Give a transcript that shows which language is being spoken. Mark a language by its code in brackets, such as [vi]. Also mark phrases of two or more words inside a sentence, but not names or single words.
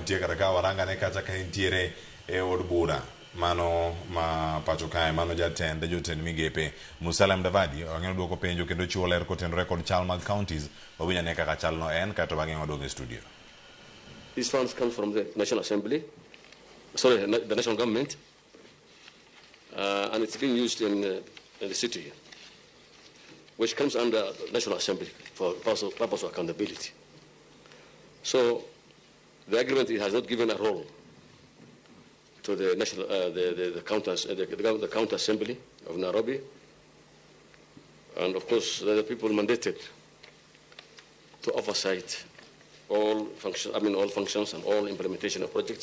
[luo] mantie kata ka warangane kata ka intiere e od bura mano ma pacho kae mano jatend jotend migepe Musalia Mudavadi wang'eno duoko penjo kendo chiwo ler kotenore kod chal mag counties wawinyane kaka chal no en kato wang'eno waduogo e studio. [en] These funds come from the National Assembly, sorry, the national government, and it's being used in the city, which comes under National Assembly for purpose of accountability. So the agreement has not given a role to the national, the county assembly of Nairobi, and of course the people mandated to oversight all functions and all implementation of projects.